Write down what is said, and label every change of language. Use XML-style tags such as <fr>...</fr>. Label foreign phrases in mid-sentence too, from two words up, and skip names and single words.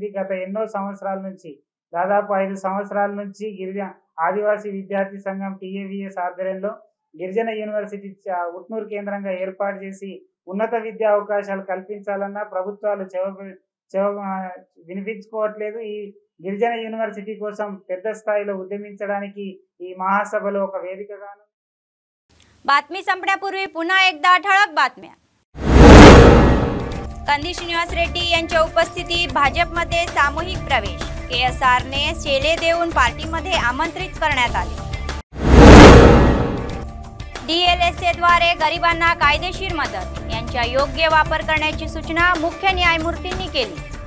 <te>గత ఎన్నో సంవత్సరాల నుంచి దాదాపు 5 సంవత్సరాల నుంచి ఆదివాసీ విద్యార్థి సంఘం TAVS ఆధ్వర్యంలో గిరిజన యూనివర్సిటీ ఉట్నూరు కేంద్రంగా ఏర్పాటు చేసి ఉన్నత విద్యా అవకాశాలు కల్పించాలన్న ప్రభుత్వాలు వినిపించుకోవట్లేదు। ఈ గిరిజన యూనివర్సిటీ కోసం పెద్ద స్థాయిలో ఉద్యమించడానికి ఈ మహాసభలో ఒక వేదికగాను।</te> <mr>बातमी संपण्यापूर्वी पुन्हा एकदा ठळक बातम्या। कंदी श्रीनिवास रेड्डी यांच्या उपस्थितीत भाजपमध्ये सामूहिक प्रवेश, KSRने शेले देऊन पार्टीमध्ये आमंत्रित करण्यात आले। DLSA द्वारे गरिबांना कायदेशीर मदत यांचा योग्य वापर करण्याची सूचना मुख्य न्यायमूर्तींनी केली।</mr>